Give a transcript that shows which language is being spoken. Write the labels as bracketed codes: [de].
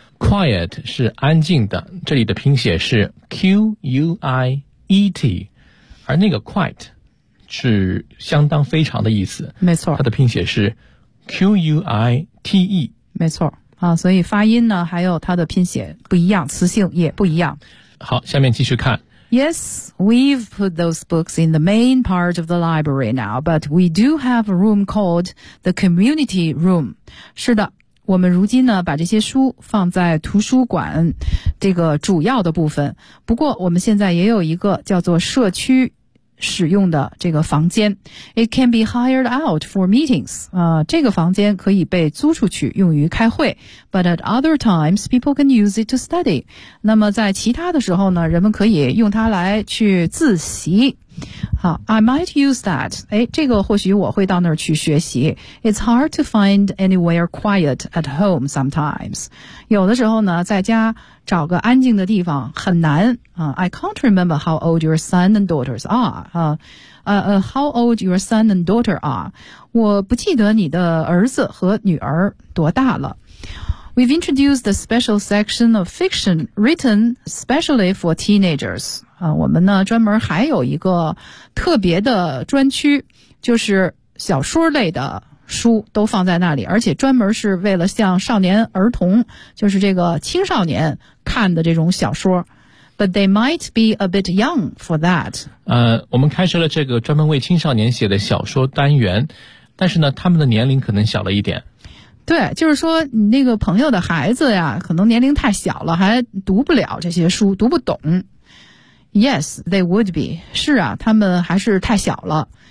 [zh] quiet 是安静的，这里的拼写是 quiet， 而那个 quiet 是相当非常的意思。没错，它的拼写是 quite。没错啊，所以发音呢，还有它的拼写不一样，词性也不一样。好，下面继续看。 [en] Yes, we've put those books in the main part of the library now, but we do have a room called the community room. [zh] 是的，我们如今呢把这些书放在图书馆这个主要的部分。不过我们现在也有一个叫做社区使用的这个房间。 [en] It can be hired out for meetings. [zh] 这个房间可以被租出去用于开会。 [en] But at other times, people can use it to study. [zh] 那么在其他的时候呢，人们可以用它来去自习。 [en] 好， I might use that. [zh] 诶，这个或许我会到那儿去学习。 [en] It's hard to find anywhere quiet at home sometimes. [zh] 有的时候呢，在家找个安静的地方很难。 [en] I can't remember how old your son and daughters are. How old your son and daughter are. [zh] 我不记得你的儿子和女儿多大了。 [en] We've introduced a special section of fiction written specially for teenagers. [zh] 我们呢专门还有一个特别的专区，就是小说类的书都放在那里，而且专门是为了像少年儿童，就是这个青少年看的这种小说。 [en] But they might be a bit young for that. [zh] 我们开设了这个专门为青少年写的小说单元，但是呢他们的年龄可能小了一点。对，就是说你那个朋友的孩子呀，可能年龄太小了，还读不了这些书，读不懂。 [en] Yes, they would be. [zh] 是啊，他们还是太小了。